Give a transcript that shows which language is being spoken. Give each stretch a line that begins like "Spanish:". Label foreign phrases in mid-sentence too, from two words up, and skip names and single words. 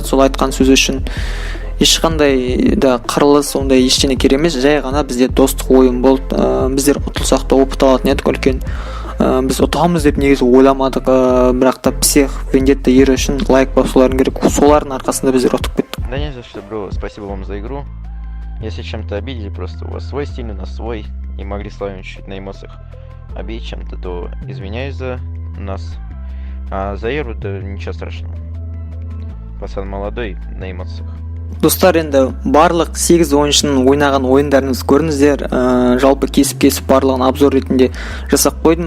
Kazakh: Сол айтқан сөз үшін ешқандай да қырылыс, ондай ештеңе керек емес, жай ғана бізде достық ойын болды. Біздер ұтылсақ та опыт алатын едік үлкен. Біз ұтамыз деп негізі ойламадық, бірақ та псих, вендетта ері үшін лайк басуларын керек. Солардың арқасында біздер ұтып кеттік.
Russian: Да не за что, бро, спасибо вам за игру. Если чем-то обидели, просто у вас свой стиль, у нас свой, и могли с вами чуть-чуть на эмоциях обидеть чем-то, то извиняюсь за нас. А за Еру, да ничего страшного. Пацан молодой, на эмоциях.
Kazakh: Достар, енді барлық 8 ойыншының ойнаған ойындарыңызды көріңіздер. Жалпы кесіп барлығын обзор ретінде жасап қойдым.